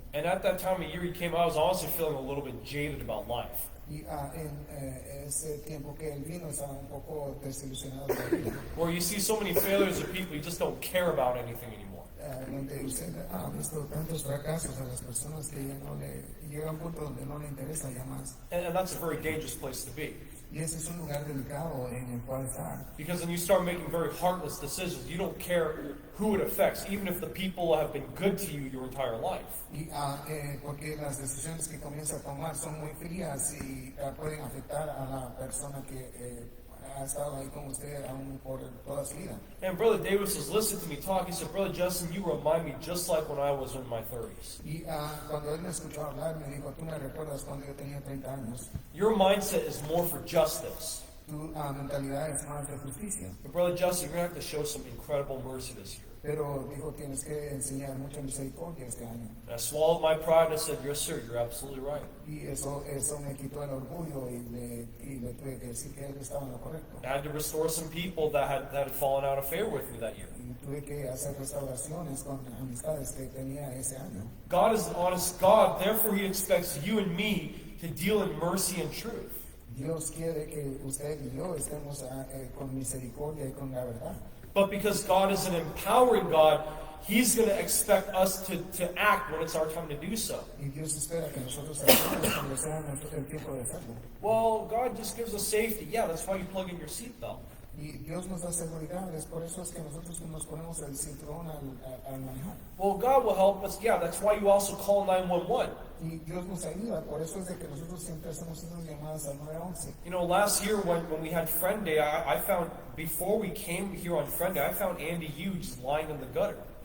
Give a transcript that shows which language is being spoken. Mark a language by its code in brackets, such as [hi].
[en] And at that time of year he came, I was honestly feeling a little bit jaded about life. [es] Y en ese tiempo que él vino estaba un poco desilusionado de la vida. [en] Where you see so many failures of people, you just don't care about anything anymore. [es] Donde usted ha visto tantos fracasos a las personas que ya no le llega a un punto donde no le interesa ya más. [en] And that's a very dangerous place to be. [es] Y ese es un lugar delicado en el cual estar. [en] Because then you start making very heartless decisions. You don't care who it affects, even if the people have been good to you your entire life. [es] Y porque las decisiones que comienza a tomar son muy frías y pueden afectar a la persona que ha estado ahí con usted aún por toda su vida. [en] And Brother Davis was listening to me talk. He said, Brother Justin, you remind me just like when I was in my 30s. [es] Y cuando él me escuchó hablar, me dijo, tú me recuerdas cuando yo tenía 30 años. [en] Your mindset is more for justice. [es] Tu mentalidad es más de justicia. [en] But Brother Justin, you're going to have to show some incredible mercy this year. [es] Pero dijo, tienes que enseñar mucha misericordia este año. [en] And I swallowed my pride and I said, yes, sir, you're absolutely right. [es] Y eso me quitó el orgullo y le tuve que decir que él estaba en lo correcto. [en] I had to restore some people that had fallen out of favor with me that year. [es] Y tuve que hacer restauraciones con amistades que tenía ese año. [en] God is an honest God, therefore He expects you and me to deal in mercy and truth. [es] Dios quiere que usted y yo estemos con misericordia y con la verdad. [en] But because God is an empowering God, He's going to expect us to act when it's our time to do so. [es] Y Dios espera que nosotros actuemos cuando sea el tiempo de hacerlo. [en] Well, God just gives us safety. Yeah, that's why you plug in your seatbelt. [es] Y Dios nos da seguridad, es por eso es que nosotros nos ponemos el cinturón al manejar. [en] Well, God will help us. Yeah, that's why you also call 911. [es] Y Dios nos ayuda, por eso es de que nosotros siempre hacemos esas llamadas al 911. [en] You know, last year when we had Friend Day, I found, before we came here on Friend Day, I found Andy Hughes lying in the gutter.